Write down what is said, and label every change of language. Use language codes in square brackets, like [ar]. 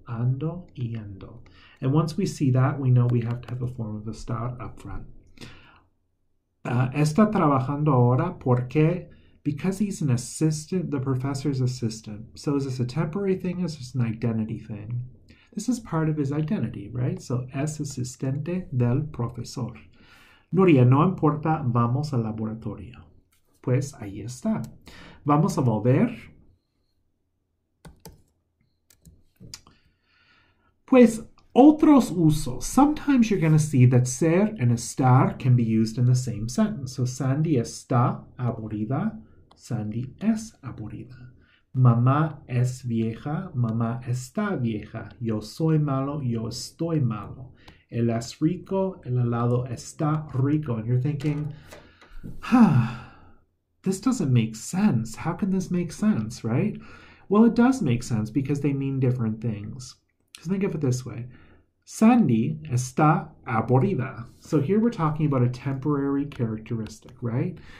[es] Ando, yendo. [en] And once we see that, we know we have to have a form of estar up front. [es] Está trabajando ahora porque, [en] because he's an assistant, the professor's assistant. So is this a temporary thing? Is this an identity thing? This is part of his identity, right? [es] So, es asistente del profesor. Nuria, no importa, vamos al laboratorio. Pues ahí está. Vamos a volver. Pues otros usos. [en] Sometimes you're going to see that ser and estar can be used in the same sentence. [es] So, Sandy está aburrida. Sandy es aburrida. Mamá es vieja, mamá está vieja. Yo soy malo, yo estoy malo. Él es rico, el helado está rico. [en] And you're thinking, this doesn't make sense. How can this make sense, right? Well, it does make sense because they mean different things. Just think of it this way. [es] Sandy está aburrida. [en] So here we're talking about a temporary characteristic, right?